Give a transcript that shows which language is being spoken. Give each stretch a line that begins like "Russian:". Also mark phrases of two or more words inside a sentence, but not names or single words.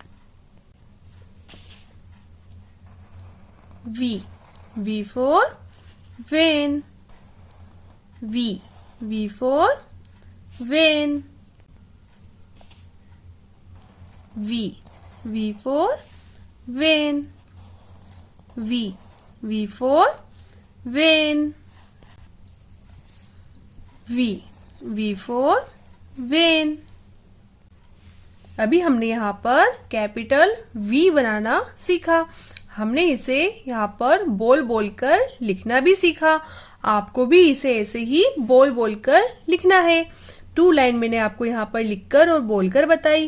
English: V for van, V for van, V for van, V for van, V for van।
Hindi: अभी हमने यहाँ पर कैपिटल V बनाना सीखा। हमने इसे यहाँ पर बोल बोल कर लिखना भी सीखा। आपको भी इसे ऐसे ही बोल बोल कर लिखना है। 2 लाइन मैंने आपको यहाँ पर लिखकर और बोलकर बताई।